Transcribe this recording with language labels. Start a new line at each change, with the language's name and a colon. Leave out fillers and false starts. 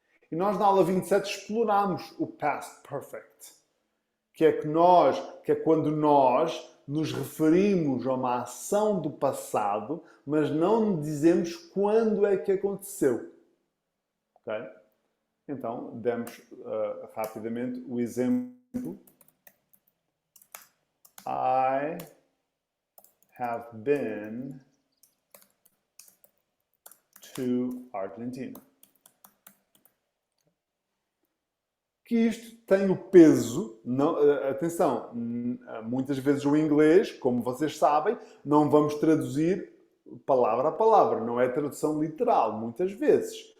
Portuguese: E nós na aula 27 explorámos o past perfect, que é quando nós nos referimos a uma ação do passado, mas não dizemos quando é que aconteceu. Okay? Então, demos rapidamente o exemplo.
English: I have been to Argentina.
Portuguese: Que isto tem o peso, não, atenção, muitas vezes o inglês, como vocês sabem, não vamos traduzir palavra a palavra, não é tradução literal, muitas vezes.